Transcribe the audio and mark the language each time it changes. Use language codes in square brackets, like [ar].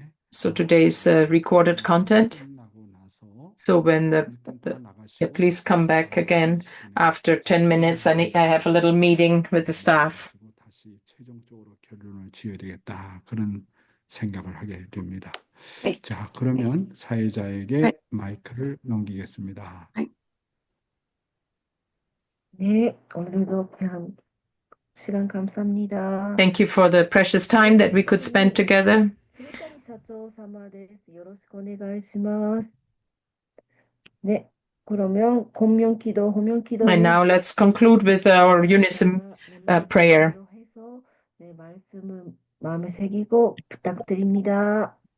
[en] So today's recorded content. So when please come back again after 10 minutes. I have a little meeting with the staff. [ko] 다시 최종적으로 결론을 지어야 되겠다. 그런 생각을 하게 됩니다. 자, 그러면 사회자에게 마이크를 넘기겠습니다. 네, 오늘도 귀한 시간 감사합니다. [en] Thank you for the precious time that we could spend together. [ja] 鶴谷社長様です。よろしくお願いします。 [ko] 네, 그러면 공명기도, 호명기도. [en] And now let's conclude with our unison prayer. [ko] 해서 네, 말씀을 마음에 새기고 부탁드립니다.